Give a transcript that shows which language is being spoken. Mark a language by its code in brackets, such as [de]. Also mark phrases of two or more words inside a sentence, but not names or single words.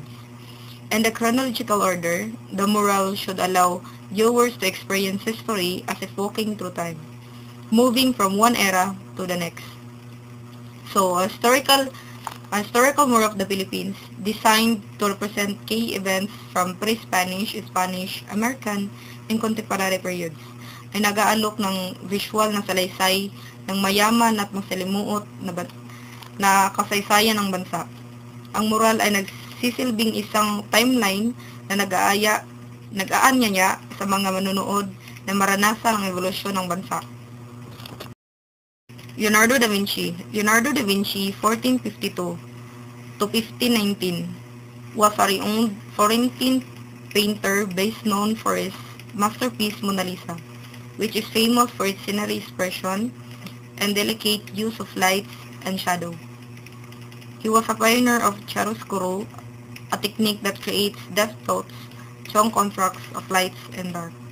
[en] In the chronological order, the mural should allow viewers to experience history as if walking through time, moving from one era to the next. So, a historical mural of the Philippines, designed to represent key events from pre-Spanish, Spanish, American, and contemporary periods, [tl] ay nag-aalok ng visual na salaysay ng mayaman at masalimuot na kasaysayan ng bansa. Ang mural ay nagsisilbing isang timeline na nag-aanyaya sa mga manunood na maranasan ang evolusyon ng bansa. [en] Leonardo da Vinci. Leonardo da Vinci, 1452 to 1519, was a renowned Florentine painter best known for his masterpiece Mona Lisa, which is famous for its scenery expression and delicate use of lights and shadow. He was a pioneer of chiaroscuro, a technique that creates depth thoughts, strong contrasts of lights and dark.